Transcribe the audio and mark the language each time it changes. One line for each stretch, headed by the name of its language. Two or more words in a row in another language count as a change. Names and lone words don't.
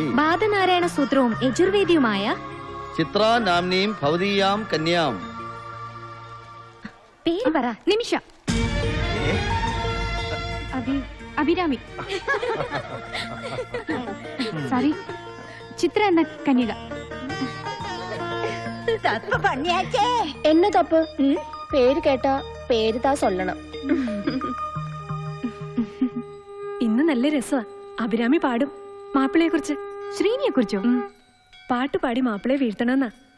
Malayalam: ബാധനാരായണ സൂത്രവും യജുർവേദിയുമായ
Sanskrit: ചിത്ര നാംനീം ഭവതീയാം കന്യാം.
Malayalam: പേര് പറ. നിമിഷ. അഭിരാമി. സോറി, ചിത്ര എന്ന കന്യക.
Tamil: என்ன தப்பு? பேரு கேட்டா பேரு தான் சொல்லணும்.
Malayalam: ഇന്ന് നല്ല രസമാ. അഭിരാമി പാടും മാപ്പിളയെ കുറിച്ച്. ശ്രീനിയെ കുറിച്ചോ? പാട്ട് പാടി മാപ്പിളയെ വീഴ്ത്തണമെന്നാ.